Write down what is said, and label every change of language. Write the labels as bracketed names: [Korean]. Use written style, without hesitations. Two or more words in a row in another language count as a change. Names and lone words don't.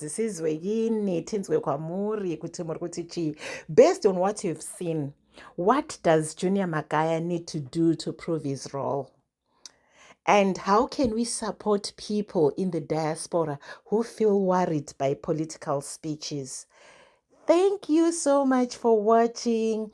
[North Ndebele] Sizwe yini, [Shona] tinzwe kwamuri, kuti muri kuti chi. [English] Based on what you've seen, what does Junior Magaya need to do to prove his role? And how can we support people in the diaspora who feel worried by political speeches? Thank you so much for watching.